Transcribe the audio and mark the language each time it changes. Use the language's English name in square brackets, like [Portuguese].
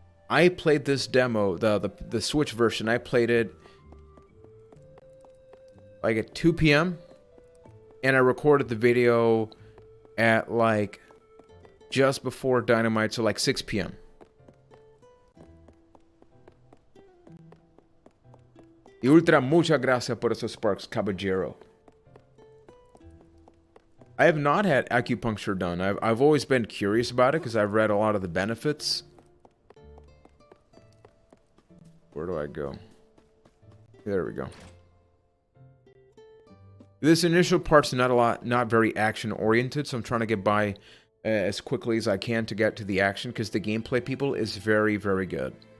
[English] I played this demo, the Switch version, I played it like at 2 p.m. and I recorded the video at like just before Dynamite, so like 6 p.m. [Spanish] Y Ultra, muchas gracias por esos sparks, caballero. [English] I have not had acupuncture done. I've always been curious about it because I've read a lot of the benefits. Where do I go? There we go. This initial part's not very action oriented, so I'm trying to get by as quickly as I can to get to the action because the gameplay, people, is very, very good.